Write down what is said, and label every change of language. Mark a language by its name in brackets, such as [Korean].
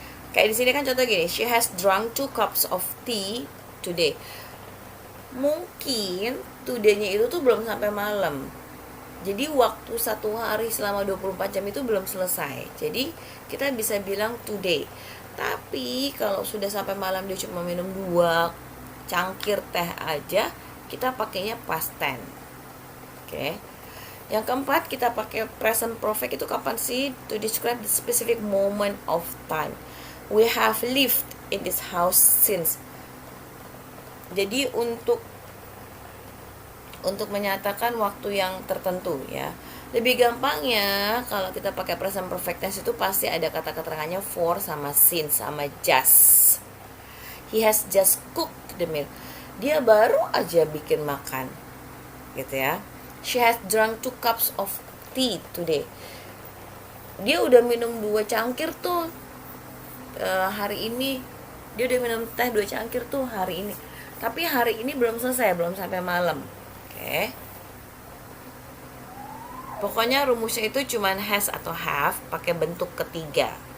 [Indonesian] Kayak di sini kan contoh gini, [English] she has drunk 2 cups of tea today. [Indonesian] Mungkin today-nya itu tuh belum sampai malam. Jadi waktu satu hari selama 24 jam itu belum selesai. Jadi kita bisa bilang today. Tapi kalau sudah sampai malam dia cuma minum 2 cangkir teh aja, kita pakainya past tense. Oke. Yang keempat, kita pakai present perfect itu kapan sih? [English] To describe the specific moment of time. We have lived in this house since. [Indonesian] Jadi untuk menyatakan waktu yang tertentu ya. Lebih gampangnya kalau kita pakai present perfect tense itu pasti ada kata keterangannya for sama since sama just. [English] He has just cooked the meal. [Indonesian] Dia baru aja bikin makan. Gitu ya. [English] She has drunk 2 cups of tea today. [Indonesian] Dia udah minum 2 cangkir tuh hari ini dia udah minum teh 2 cangkir tuh hari ini, tapi hari ini belum selesai, belum sampai malam. Oke. Pokoknya rumusnya itu cuman has atau have pakai bentuk ketiga.